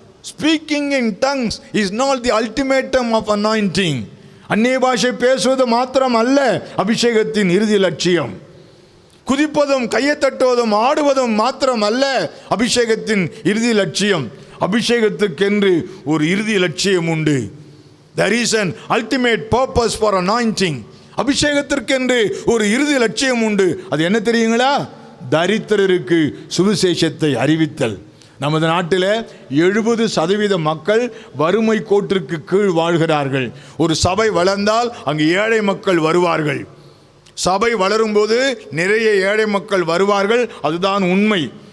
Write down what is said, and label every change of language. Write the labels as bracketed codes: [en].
[en] Speaking in tongues is not the ultimatum of anointing. [ta] அந்நிய பாஷை பேசுவது மாத்திரம் அல்ல அபிஷேகத்தின் இறுதி லட்சியம். குதிப்பதும் கையை தட்டுவதும் ஆடுவதும் மாத்திரம் அல்ல அபிஷேகத்தின் இறுதி லட்சியம். அபிஷேகத்துக்கென்று ஒரு இறுதி லட்சியம் உண்டு. [en] There is an ultimate purpose for anointing. [ta] அபிஷேகத்திற்கென்று ஒரு இறுதி லட்சியம் உண்டு. அது என்ன தெரியுங்களா? தரித்திரருக்கு சுவிசேஷத்தை அறிவித்தல். நமது நாட்டில் 70% மக்கள் வறுமை கோட்டிற்கு கீழ் வாழ்கிறார்கள். ஒரு சபை வளர்ந்தால் அங்கு ஏழை மக்கள் வருவார்கள். சபை வளரும்போது நிறைய ஏழை மக்கள் வருவார்கள். அதுதான் உண்மை.